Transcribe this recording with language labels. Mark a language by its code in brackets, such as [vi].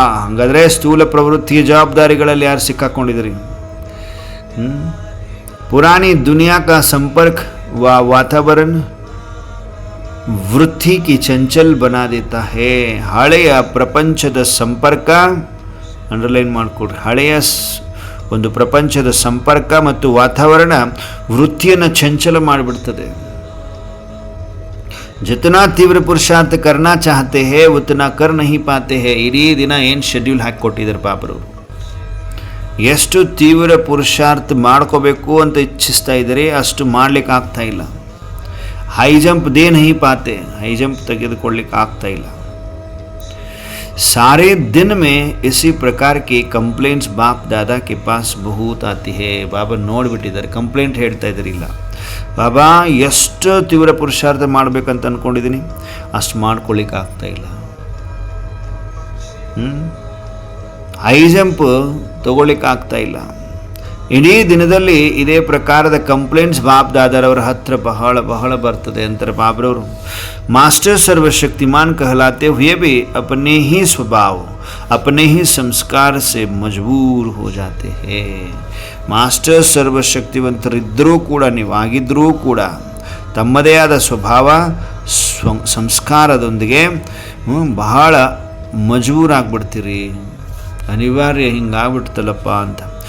[kn] ಹಾಗಾದರೆ ಸ್ಥೂಲ ಪ್ರವೃತ್ತಿಯ ಜವಾಬ್ದಾರಿಗಳಲ್ಲಿ ಯಾರು ಸಿಕ್ಕಾಕೊಂಡಿದ್ರಿ? [hi] पुरानी दुनिया का संपर्क व वातावरण वृत्ति की चंचल बना देता है. [kn] ಹಳೆಯ ಪ್ರಪಂಚದ ಸಂಪರ್ಕ, ಅಂಡರ್ಲೈನ್ ಮಾಡಿಕೊಡ್ರಿ, ಹಳೆಯ ಒಂದು ಪ್ರಪಂಚದ ಸಂಪರ್ಕ ಮತ್ತು ವಾತಾವರಣ ವೃತ್ತಿಯನ್ನು ಚಂಚಲ ಮಾಡಿಬಿಡ್ತದೆ. [hi] जितना तीव्र पुरुषार्थ करना चाहते हैं उतना कर नहीं पाते हैं. [kn] ಇಡೀ ದಿನ ಏನು ಶೆಡ್ಯೂಲ್ ಹಾಕಿಕೊಟ್ಟಿದ್ದಾರೆ ಬಾಬರವರು. ಎಷ್ಟು ತೀವ್ರ ಪುರುಷಾರ್ಥ ಮಾಡ್ಕೋಬೇಕು ಅಂತ ಇಚ್ಛಿಸ್ತಾ ಇದ್ದಾರೆ ಅಷ್ಟು ಮಾಡ್ಲಿಕ್ಕೆ ಆಗ್ತಾ ಇಲ್ಲ. ಹೈ ಜಂಪ್ [hi] ದೇ ನಹಿ ಪಾತೆ, [kn] ಹೈ ಜಂಪ್ ತೆಗೆದುಕೊಳ್ಳಿಕ್ಕೆ ಆಗ್ತಾ ಇಲ್ಲ. [hi] सारे दिन में इसी प्रकार की कंप्लेंट्स बाप दादा के पास बहुत आती है. [kn] ಬಾಬಾ ನೋಡಿಬಿಟ್ಟಿದ್ದಾರೆ, ಕಂಪ್ಲೇಂಟ್ ಹೇಳ್ತಾ ಇದ್ದಾರಿಲ್ಲ. ಬಾಬಾ ಎಷ್ಟು ತೀವ್ರ ಪುರುಷಾರ್ಥ ಮಾಡಬೇಕಂತ ಅಂದ್ಕೊಂಡಿದ್ದೀನಿ ಅಷ್ಟು ಮಾಡ್ಕೊಳ್ಳಿಕ್ಕೆ ಆಗ್ತಾ ಇಲ್ಲ. ಹೈ ಜಂಪ್ ತಗೊಳ್ಳಿಕ್ಕೆ ಆಗ್ತಾ ಇಲ್ಲ. ಇಡೀ ದಿನದಲ್ಲಿ ಇದೇ ಪ್ರಕಾರದ ಕಂಪ್ಲೇಂಟ್ಸ್ ಬಾಪ್ ದಾದಾರವರ ಹತ್ರ ಬಹಳ ಬಹಳ ಬರ್ತದೆ ಅಂತಾರೆ ಬಾಬ್ರವರು. [hi] ಮಾಸ್ಟರ್ सर्वशक्तिमान कहलाते हुए भी अपने ही स्वभाव अपने ही संस्कार से मजबूर हो जाते हैं. [kn] ಮಾಸ್ಟರ್ ಸರ್ವಶಕ್ತಿವಂತರಿದ್ದರೂ ಕೂಡ, ನೀವಾಗಿದ್ದರೂ ಕೂಡ ತಮ್ಮದೇ ಆದ ಸ್ವಭಾವ ಸಂಸ್ಕಾರದೊಂದಿಗೆ ಬಹಳ ಮಜಬೂರಾಗ್ಬಿಡ್ತೀರಿ. अनिवार्य ಹಿಂಗಾಗ್ಬಿಡ್ತಲ್ಲಪ್ಪ ಅಂತ.